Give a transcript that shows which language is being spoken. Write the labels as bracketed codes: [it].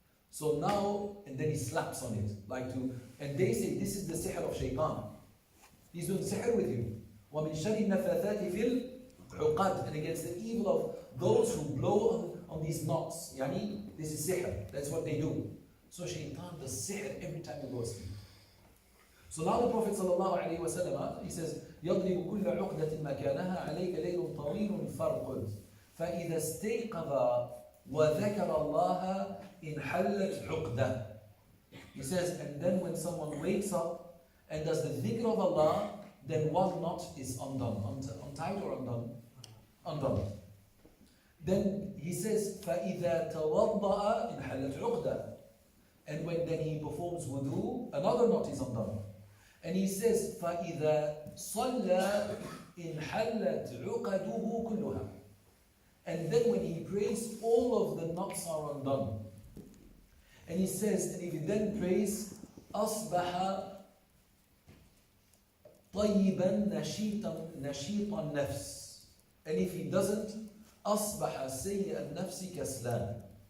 [en] So now, and then he slaps on it, and they say this is the sihr of shaytan. He's doing sihr with you. [ar] وَمِن شَرِّ النَّفَّاثَاتِ فِي الْعُقَدِ. [en] And against the evil of those who blow on these knots. Yani, this is sihr. That's what they do. So shaytan does sihr every time you go asleep. So now the Prophet ﷺ, he says, [ar] يَضْرِبُ كُلَّ عُقْدَةٍ مَكَانَهَا عَلَيْكَ لَيْلٌ طَوِيلٌ فَارْقُدْ فَإِذَا اسْتَيْقَظَ وَذَكَرَ اللَّهَ انْحَلَّتْ عُقْدَةٌ. [en] He says, and then when someone wakes up and does the dhikr of Allah, then one knot is undone. Untied or undone? Undone. Then he says, [ar] فَإِذَا تَوَضَّأَ انْحَلَّتْ عُقْدَةٌ. [en] And when then he performs wudu, another knot is undone. And he says, [ar] فَإِذَا صَلَّى انْحَلَّتْ عُقَدُهُ كُلُّهَا. [en] And then when he prays, all of the knots are undone. And he says, and if he then prays, [ar] أَصْبَحَ طَيِّبًا نَشِيطًا النَّفْسِ. [en] And if he doesn't, [ar] أَصْبَحَ سَيِّئَ النَّفْسِ كَسْلًا.